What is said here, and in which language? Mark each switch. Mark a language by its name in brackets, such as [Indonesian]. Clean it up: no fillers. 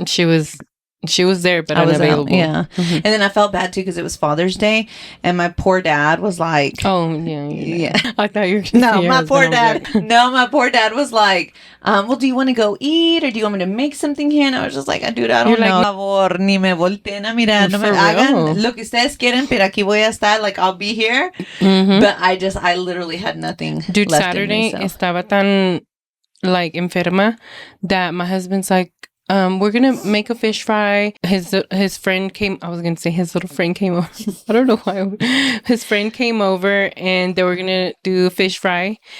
[English] She was there, but unavailable. Yeah. And then I felt bad too because it was Father's Day, and my poor dad was like, "Oh yeah." I thought you were going to say my poor dad. No, my poor dad was like, "Well, do you want to go eat, or do you want me to make something here?" And I was just like, "Dude, I don't know. [Spanish] Por favor, ni me volteen a mirar. No me hagan lo que ustedes quieren, pero aquí voy a estar. [English] Like I'll be here." But I literally had nothing. Dude, left Saturday in me, so. [Spanish] Estaba tan [English] like [Spanish] enferma [English] that my husband's like, we're gonna make a fish fry. His friend came. I was gonna say his little friend came over. I don't know why. His friend came over and they were gonna do a fish fry.